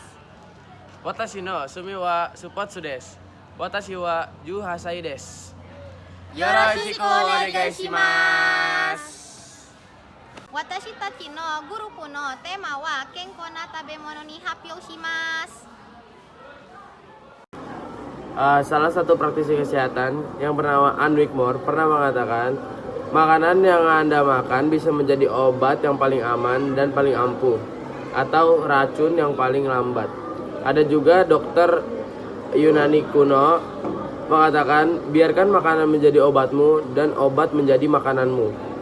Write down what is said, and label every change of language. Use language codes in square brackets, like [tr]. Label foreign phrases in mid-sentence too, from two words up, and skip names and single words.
[ja] 私の趣味はスポーツです. 私は十八歳です。よろしくお願いします. 私たちのグループのテーマは健康な食べ物に発表します。 [id] Salah satu praktisi kesehatan yang bernama Ann Wigmore pernah mengatakan, makanan yang Anda makan bisa menjadi obat yang paling aman dan paling ampuh, atau racun yang paling lambat. Ada juga dokter Yunani kuno mengatakan, biarkan makanan menjadi obatmu dan obat menjadi makananmu.